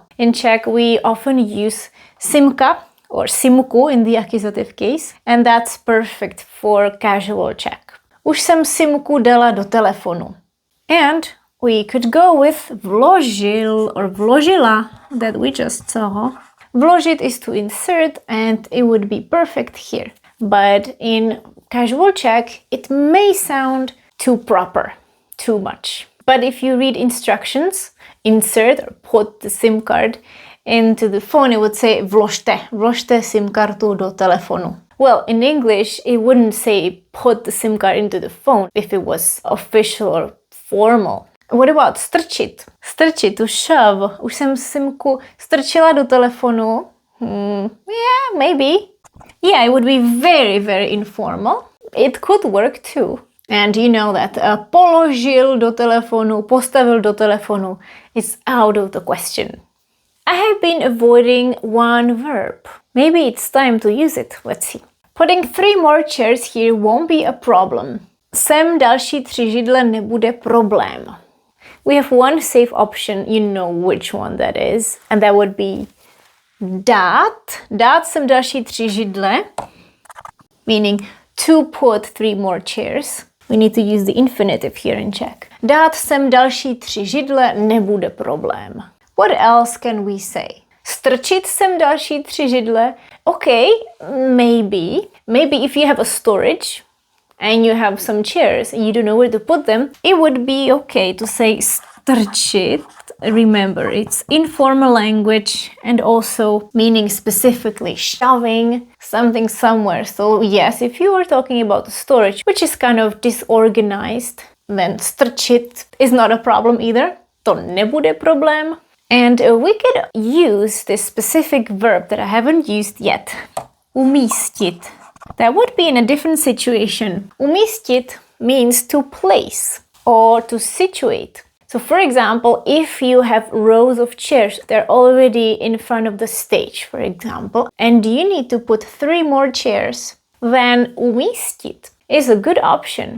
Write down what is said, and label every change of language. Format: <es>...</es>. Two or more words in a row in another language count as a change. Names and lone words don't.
<en>In Czech, we often use simka or simku in the accusative case, and that's perfect for casual Czech.</en> <cs>Už jsem simku dala do telefonu.</cs> <en>And we could go with vložil or vložila that we just saw. Vložit is to insert and it would be perfect here. But in casual Czech, it may sound too proper, too much. But if you read instructions, insert or put the SIM card into the phone, it would say</en> <cs>vložte SIM kartu do telefonu.</cs> <en>Well, in English, it wouldn't say put the SIM card into the phone if it was official or formal. What about strčit? Strčit, to shove.</en> <cs>Už jsem simku strčila do telefonu.</cs> <en>Yeah, maybe. Yeah, it would be very, very informal. It could work too. And you know that</en> <cs>položil do telefonu, postavil do telefonu</cs> <en>is out of the question. I have been avoiding one verb. Maybe it's time to use it. Let's see. Putting 3 more chairs here won't be a problem.</en> <cs>Sem další 3 židle nebude problém.</cs> <en>We have one safe option, you know which one that is, and that would be dát.</en> <cs>Dát sem další 3 židle,</cs> <en>meaning to put 3 more chairs. We need to use the infinitive here in Czech.</en> <cs>Dát sem další 3 židle nebude problém.</cs> <en>What else can we say?</en> <cs>Strčit sem další 3 židle.</cs> <en>Okay, maybe. Maybe if you have a storage and you have some chairs and you don't know where to put them, it would be okay to say strčit. Remember, it's informal language and also meaning specifically shoving something somewhere. So yes, if you were talking about storage, which is kind of disorganized, then strčit is not a problem either.</en> <cs>To nebude problém.</cs> <en>And we could use this specific verb that I haven't used yet. Umístit. That would be in a different situation. Umístit means to place or to situate. So for example, if you have rows of chairs, they're already in front of the stage, for example, and you need to put 3 more chairs, then umístit is a good option.</en>